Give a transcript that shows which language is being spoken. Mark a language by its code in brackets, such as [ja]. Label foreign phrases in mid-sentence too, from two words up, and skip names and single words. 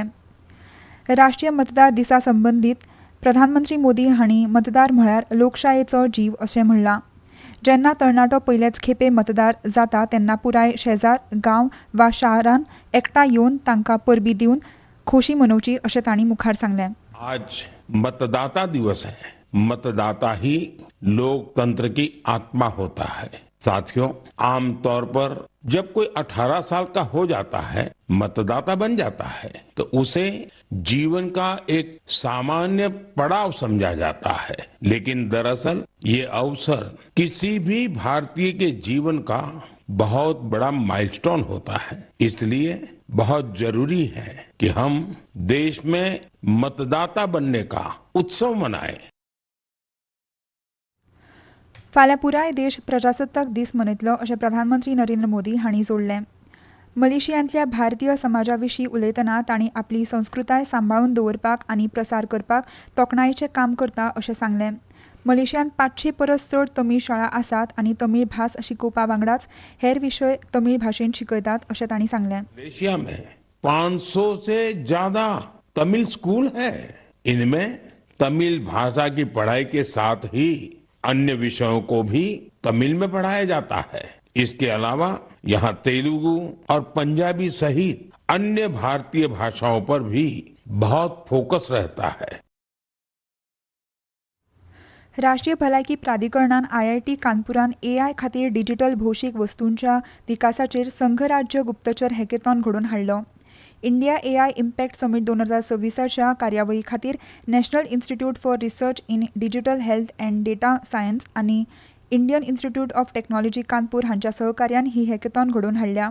[kok] राष्ट्रीय मतदार दिसा संबंदीत प्रधानमंत्री मोदी हांणी मतदार म्हळ्यार लोकशायेचो जीव अशें म्हणलां. जेन्ना तरणाटो पयलेच खेपे मतदार जाता तेन्ना पुराय शेजार, गांव वा शारान एकठांय येवन तांकां परबीं दिवन खोशी मनोवची अशें तांणी मुखार सांगलें. [hi] आज मतदाता दिवस है. मतदाता ही लोकतंत्र की आत्मा होता है. साथियों, आमतौर पर जब कोई 18 साल का हो जाता है, मतदाता बन जाता है, तो उसे जीवन का एक सामान्य पड़ाव समझा जाता है. लेकिन दरअसल ये अवसर किसी भी भारतीय के जीवन का बहुत बड़ा माइलस्टोन होता है. इसलिए बहुत जरूरी है कि हम देश में मतदाता बनने का उत्सव मनाएं. [kok] फाल्यां पुराय देश प्रजासत्ताक दीस मनयतलो अशें प्रधानमंत्री नरेंद्र मोदी हांणी जोडलें. मलेशियांतल्या भारतीय समाजा विशीं उलयतना तांणी आपली संस्कृताय सांबाळून दवरपाक आनी प्रसार करपाक तोखणायेचें काम करता अशें सांगलें. मलेशियांत 500 परस चड तमीळ शाळा आसात आनी तमीळ भास शिकोवपा वांगडाच हेर विशय तमीळ भाशेंत शिकयतात अशें तांणी सांगलें. [hi] मलेशिया में 500 से ज्यादा तमिल स्कूल है. इनमें तमिल भाषा की पढ़ाई के साथ ही अन्य विषयों को भी तमिल में पढ़ाया जाता है. इसके अलावा यहाँ तेलुगु और पंजाबी सहित अन्य भारतीय भाषाओं पर भी बहुत फोकस रहता है. [kok] राष्ट्रीय भलायकी प्राधिकरणान IIT कानपुरान AI खातीर डिजिटल भौशीक वस्तूंच्या विकासाचेर संघराज्य गुप्तचर हॅकेथॉन घडोवन हाडलो. इंडिया AI इम्पॅक्ट समीट 2026च्या कार्यावळी खातीर नॅशनल इन्स्टिट्यूट फॉर रिसर्च इन डिजिटल हेल्थ अँड डेटा सायन्स आनी इंडियन इन्स्टिट्यूट ऑफ टेक्नॉलॉजी कानपूर हांच्या सहकार्यान ही हॅकेथॉन घडोवन हाडल्या.